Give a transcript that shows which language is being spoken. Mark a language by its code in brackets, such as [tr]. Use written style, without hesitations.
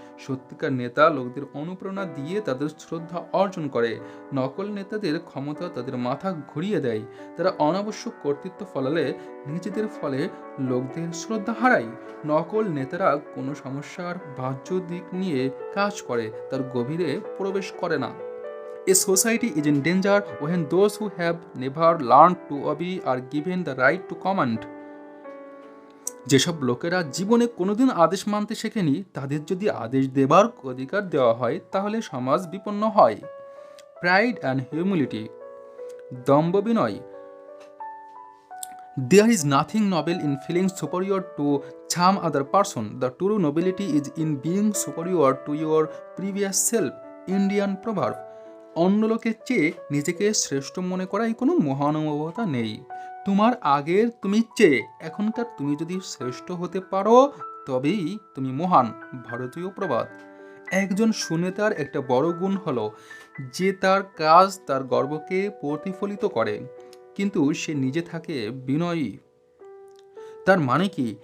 [bn] সত্যিকার নেতা লোকদের অনুপ্রেরণা দিয়ে তাদের শ্রদ্ধা অর্জন করে। নকল নেতাদের ক্ষমতা তাদের মাথা ঘুরিয়ে দেয়। তারা অনাবশ্যক কর্তৃত্ব ফলালে নিজেদের ফলে লোকদের শ্রদ্ধা হারায়। নকল নেতারা কোনো সমস্যার বাহ্য দিক নিয়ে কাজ করে, তার গভীরে প্রবেশ করে না। [en] A society is in danger when those who have never learned to obey are given the right to command. [bn] যেসব লোকেরা জীবনে কোনোদিন আদেশ মানতে শেখেনি তাদের যদি আদেশ দেবার অধিকার দেওয়া হয় তাহলে সমাজ বিপন্ন হয়। [en] Pride and humility. [bn] দম্ভ বিনয়। [en] There is nothing noble in feeling superior to some other person. The true nobility is in being superior to your previous self. Indian proverb. [bn] অন্য লোকের চেয়ে নিজেকে শ্রেষ্ঠ মনে করাই কোনো মহানুভবতা নেই। তোমার আগের তুমি চেয়ে এখনকার তুমি যদি শ্রেষ্ঠ হতে পারো তবেই তুমি মহান। ভারতীয় প্রবাদ। একজন সুনেতার একটা বড় গুণ হলো যে তার কাজ তার গর্বকে প্রতিফলিত করে, কিন্তু সে নিজে থাকে বিনয়ী। তার মানে কি?